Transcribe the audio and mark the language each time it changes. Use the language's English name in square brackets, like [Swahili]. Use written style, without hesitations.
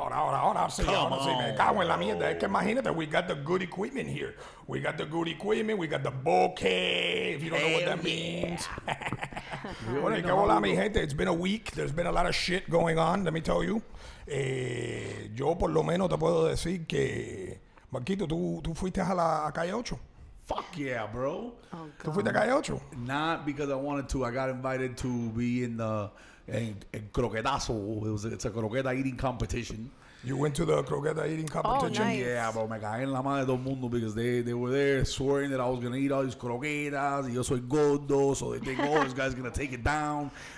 [Spanish] Ahora sí, me cago en la mierda. Es que imagínate, [English] we got the good equipment here. We got the good equipment, we got the bokeh, if you don't know what that means. [Spanish] Bueno, y qué hola, mi gente. [English] It's been a week. There's been a lot of shit going on, let me tell you. [Spanish] Yo por lo menos te puedo decir que, Marquito, tú fuiste a la calle 8. [English] Fuck yeah, bro. Oh, [Spanish] ¿Tú fuiste a calle 8? [English] Not because I wanted to. I got invited to be in the croquetazo. It's a croqueta eating competition. You went to the croqueta eating competition? Nice. Yeah, bro. [Spanish] Me cagué en la madre de todo el mundo [English] because they were there swearing that I was going to eat all these croquetas. [Spanish] Y yo soy gordo, [English] so they think, oh, this guy's going to take it down.